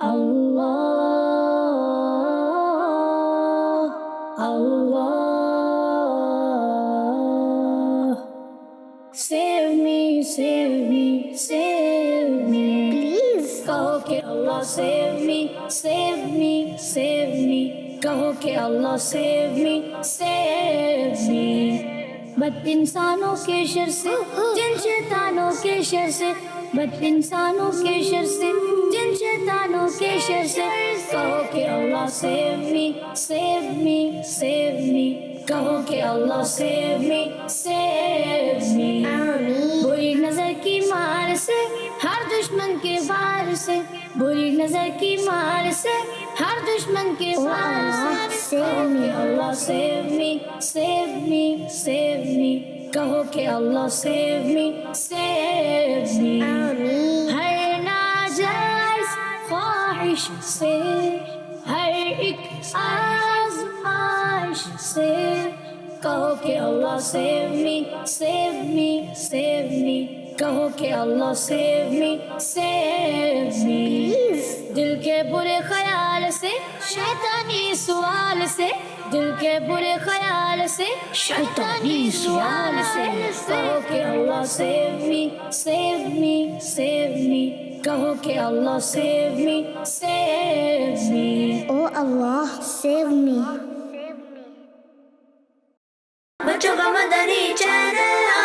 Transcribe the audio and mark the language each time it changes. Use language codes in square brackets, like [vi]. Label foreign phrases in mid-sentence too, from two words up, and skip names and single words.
[ur] Allah, Allah. [en] Save me, save me, save me. Please. [ur] کہو کہ [en] Allah save me, save me, save me. [ur] کہو کہ [en] Allah save me, save me. [ur] بد انسانوں کے شر سے، جن شیطانوں کے شر سے، بد انسانوں کے شر سے، جن شیطانوں کے شر سے. کہو کہ اللہ [en] save me, save me, save me. [ur] کہو کہ اللہ [en] save me, save me. [ur] بری نظر کی مار سے، ہر دشمن کے وار سے، بری نظر کی مار سے، ہر دشمن کے وار سے. کہو کہ اللہ [en] save me, save me, save me. [ur] کہو کہ اللہ [en] save me, save me. [ur] ہر ناجائز خواہش سے، ہر ایک آزمائش سے، کہو کہ اللہ [en] save me, save me, save me. [ur] کہو کہ اللہ [en] save me, save me. [ur] دل کے برے خیال سے، شیطانی سوال سے، دل کے برے خیال سے، شیطانی سوال سے، کہو کہ اللہ [en] save me, save me, save me. [ur] کہو کہ اللہ [en] save me, save me. Oh Allah, save me. [ur] بچوں کا مدنی چینل